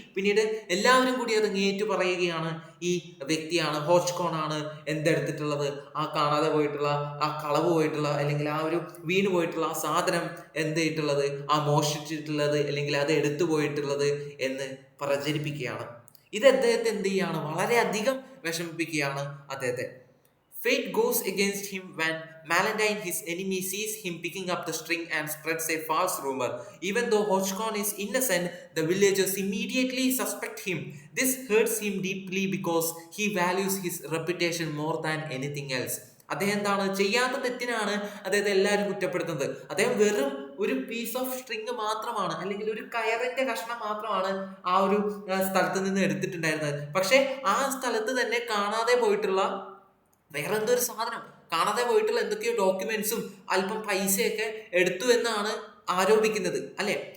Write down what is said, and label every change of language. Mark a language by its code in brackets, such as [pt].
[ml] പിന്നീട് എല്ലാവരും കൂടി അത് ഏറ്റു പറയുകയാണ്, ഈ വ്യക്തിയാണ്, ഹോച്ച്കോൺ ആണ് എന്തെടുത്തിട്ടുള്ളത്, ആ കാണാതെ പോയിട്ടുള്ള, ആ കളവ് പോയിട്ടുള്ള, അല്ലെങ്കിൽ ആ ഒരു വീണ് പോയിട്ടുള്ള ആ സാധനം എന്ത് ചെയ്തിട്ടുള്ളത്, ആ മോഷ്ടിച്ചിട്ടുള്ളത്, അല്ലെങ്കിൽ അത് എടുത്തു പോയിട്ടുള്ളത് എന്ന് പ്രചരിപ്പിക്കുകയാണ്. ഇത് അദ്ദേഹത്തെ എന്ത് ചെയ്യാണ്, വളരെയധികം വിഷമിപ്പിക്കുകയാണ് അദ്ദേഹത്തെ. [en] Fate goes against him when Malendine, his enemy, sees him picking up the string and spreads a false rumor. Even though Hodgkin is innocent, the villagers immediately suspect him. This hurts him deeply because he values his reputation more than anything else. [ml] അദ്ദേഹം എന്താണ്, ചെയ്യാത്ത തെറ്റിനാണ് അദ്ദേഹത്തെ എല്ലാവരും കുറ്റപ്പെടുത്തുന്നത്. അദ്ദേഹം വെറും ഒരു [en] piece of string [ml] മാത്രമാണ്, അല്ലെങ്കിൽ ഒരു കയറിന്റെ കഷ്ണം മാത്രമാണ് ആ ഒരു സ്ഥലത്ത് നിന്ന് എടുത്തിട്ടുണ്ടായിരുന്നത്. പക്ഷെ ആ സ്ഥലത്ത് തന്നെ കാണാതെ പോയിട്ടുള്ള വേറെ എന്തോ ഒരു സാധനം, കാണാതെ പോയിട്ടുള്ള എന്തൊക്കെയോ ഡോക്യുമെന്റ്സും അല്പം പൈസയൊക്കെ എടുത്തു എന്നാണ് ആരോപിക്കുന്നത്, അല്ലെ?